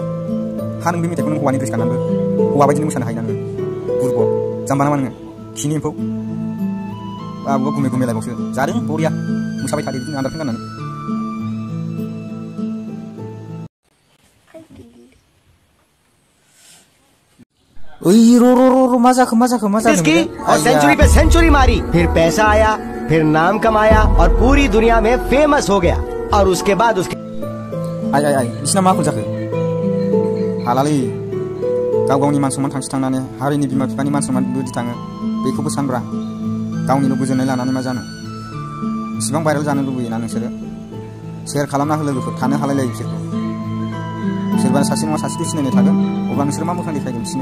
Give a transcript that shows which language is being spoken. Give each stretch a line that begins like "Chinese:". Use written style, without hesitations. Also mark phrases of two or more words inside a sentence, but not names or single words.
Bodo: हा नों बे मेथाइखौ नों हौवानि ड्रेस गाननानैबो हौवा बायदिनो मोसानो हायो ना नोङो? बुरग जाम्बा नामा नोङो? खिनि एम्फौ बाबुआ गुमै गुमै लायबावसो जादों बरिया मोसाबाय थादो बिदिनो आन्दारफिन गाननानै।
Hindi: और सेंचुरी पे सेंचुरी मारी, फिर पैसा आया, फिर नाम कमाया और पूरी दुनिया में फेमस हो गया। और उसके बाद उसके
Bodo: बिसिना मा जाखो? हालालै गाव गावनि मान सन्मान थांसि थांनानै हारिनि बिमा बिफानि मान सन्मान बिदि थाङो बेखौबो सानब्रा। गावनिल' गोजोननाय लानानै मा जानो? इसिबां भाइरेल जानो लुबैयोना नोंसोरो? शेयार खालामना हो लोगोफोर, थानो हालायलायो बिसोरखौ। सोरबा सासे नङा सासेखौ सिनायनाय थागोन, अब्ला नोंसोर मा मोखां देखायगोन बिसिनो?